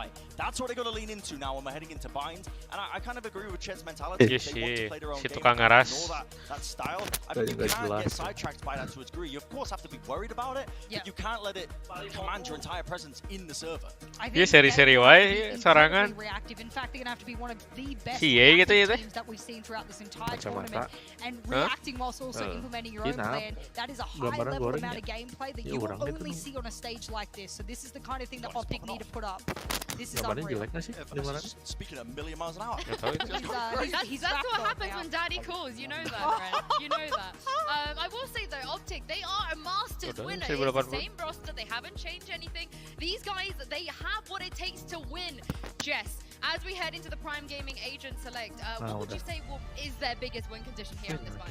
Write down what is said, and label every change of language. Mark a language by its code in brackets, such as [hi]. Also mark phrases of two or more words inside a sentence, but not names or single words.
[en] That's what they're going to lean into now when we're heading into Bind. And I kind of agree with Chet's mentality. Yes, They want to yeah. play their own [su] Si [en] game, [su] tukang [en] and [su] ngaras. [en] ignore that style. I [id] Tadi [en] mean, you [id] nggak [en] can't get [id] jelas. [en] sidetracked by that to a degree. You of course have to be worried about it, Yeah. but you can't let it command your entire presence in the server. I [su] Dia [en] think [su] seri-seri [en] they're [su] wae [en] gonna be [su] sarangan. [en] incredibly reactive. In fact, they're going to have to be one of the best [id] Si Ye gitu ya [en] reactive [id] teh. [en] teams that we've seen throughout this entire [id] Kacamata. [en] tournament. And Hah? reacting whilst also implementing your own Kinap. plan, that is a high [id] Gambaran [en] level [su] goreng [en] amount [su] ya? [en] of gameplay that [id] Iya, [en] you will [id] orangnya [en] only [id] tuh. [en] see on a stage like this. So this is the kind of thing that Optic need to put up. This is [id] Gambarnya [en] unreal. [id] jelek nggak sih? Gambaran? [en] Speaking a million miles an hour. He's, That's back what on happens now. when Daddy calls. You know that, Brent. You know that. I will say though, Optic, they are a Masters [id] Udah, [en] winner. 1080. It's the same roster. They haven't changed anything. These guys, they have what it takes to win. Jess, as we head into the Prime Gaming Agent Select, what would you say is their biggest win condition here in this fight?